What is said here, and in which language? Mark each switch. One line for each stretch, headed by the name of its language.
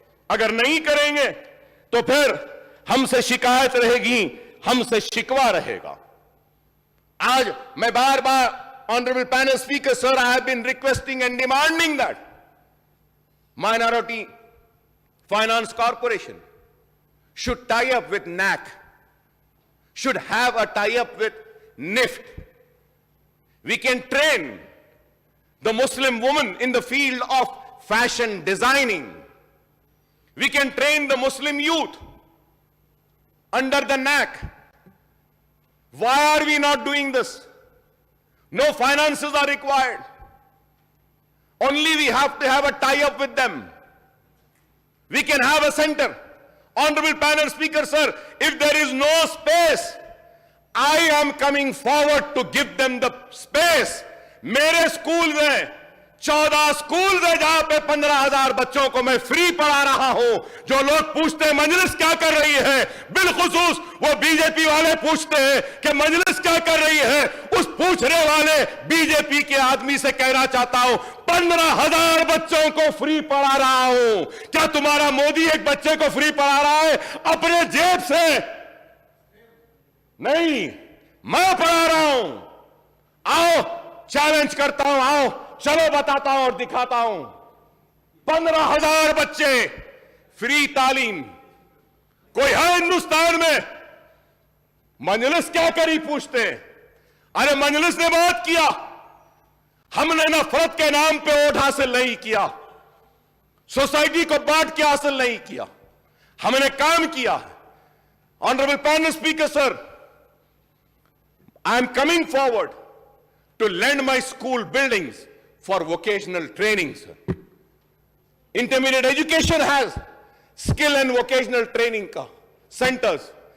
Hindi: अगर नहीं करेंगे तो फिर हमसे शिकायत रहेगी, हमसे शिकवा रहेगा। आज मैं बार बार
English: Honourable panel speaker sir, I have been requesting and demanding that minority finance corporation should tie up with NAC, should have a tie-up with NIFT. We can train the Muslim woman in the field of fashion designing. We can train the Muslim youth under the NAC. Why are we not doing this? No finances are required. Only we have to have a tie-up with them. We can have a center. Honorable panel speaker, sir, if there is no space, I am coming forward to give them the space.
Hindi: मेरे school में 14 school है जहां पे 15,000 बच्चों को मैं free पढ़ा रहा हूं। जो लोग पूछते हैं मजलिस क्या कर रही है, बिलखुसूस वो बीजेपी वाले पूछते हैं कि मजलिस क्या कर रही है, उस पूछने वाले बीजेपी के आदमी से कहना चाहता हूं 15,000 बच्चों को फ्री पढ़ा रहा हूं। क्या तुम्हारा मोदी एक बच्चे को फ्री पढ़ा रहा है अपने जेब से? नहीं, मैं पढ़ा रहा हूं। आओ, चैलेंज करता हूं, आओ चलो बताता हूं और दिखाता हूं। 15,000 बच्चे फ्री तालीम। कोई है हिंदुस्तान में? मजलिस क्या करी पूछते? अरे मजलिस ने बात किया, हमने नफरत के नाम पे वोट हासिल नहीं किया, सोसाइटी को बांट के हासिल नहीं किया, हमने काम किया।
English: Honourable panel speaker sir, I am coming forward to lend my school buildings for vocational training, sir. Intermediate education has skill and vocational training centers.